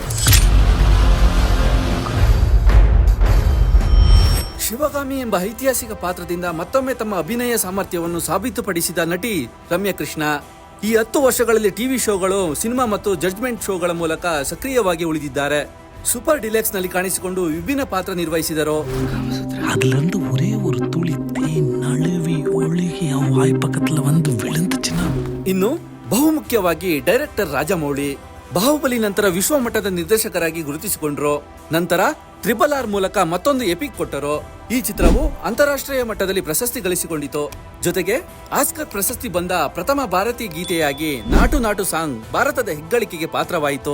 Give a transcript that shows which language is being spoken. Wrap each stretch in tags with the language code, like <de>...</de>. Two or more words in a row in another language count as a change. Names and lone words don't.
<kn>ಶಿವಗಾಮಿ ಎಂಬ ಐತಿಹಾಸಿಕ ಪಾತ್ರದಿಂದ ಮತ್ತೊಮ್ಮೆ ತಮ್ಮ ಅಭಿನಯ ಸಾಮರ್ಥ್ಯವನ್ನು ಸಾಬೀತುಪಡಿಸಿದ ನಟಿ ರಮ್ಯಾ ಕೃಷ್ಣ ಈ 10 ವರ್ಷಗಳಲ್ಲಿ</kn> <en>TV shows,</en> <kn>ಸಿನಿಮಾ ಮತ್ತು</kn> <en>judgement shows</en> <kn>ಮೂಲಕ ಸಕ್ರಿಯವಾಗಿ ಉಳಿದಿದ್ದಾರೆ. ಸೂಪರ್ ಡಿಲೆಕ್ಸ್ ನಲ್ಲಿ ಕಾಣಿಸಿಕೊಂಡು ವಿಭಿನ್ನ ಪಾತ್ರ ನಿರ್ವಹಿಸಿದರು.</kn> <ta>அதுலேருந்து ஒரே ஒரு துளி தேன் நழுவி ஒழுகி அவன் வாய் பக்கத்துல வந்து விழுந்துச்சுன்னா.</ta> <kn>ಇನ್ನು ಬಹುಮುಖ್ಯವಾಗಿ ಡೈರೆಕ್ಟರ್ ರಾಜಮೌಳಿ ಬಾಹುಬಲಿ ನಂತರ ವಿಶ್ವಮಟ್ಟದ ನಿರ್ದೇಶಕರಾಗಿ ಗುರುತಿಸಿಕೊಂಡರು. ನಂತರ RRR ಮೂಲಕ ಮತ್ತೊಂದು ಎಪಿಕ್ ಕೊಟ್ಟರು. ಈ ಚಿತ್ರವು ಅಂತಾರಾಷ್ಟ್ರೀಯ ಮಟ್ಟದಲ್ಲಿ ಪ್ರಶಸ್ತಿ ಗಳಿಸಿಕೊಂಡಿತು. ಜೊತೆಗೆ ಆಸ್ಕರ್ ಪ್ರಶಸ್ತಿ ಬಂದ ಪ್ರಥಮ ಭಾರತೀಯ ಗೀತೆಯಾಗಿ ನಾಟು ನಾಟು ಸಾಂಗ್ ಭಾರತದ ಹೆಗ್ಗಳಿಕೆಗೆ ಪಾತ್ರವಾಯಿತು.</kn>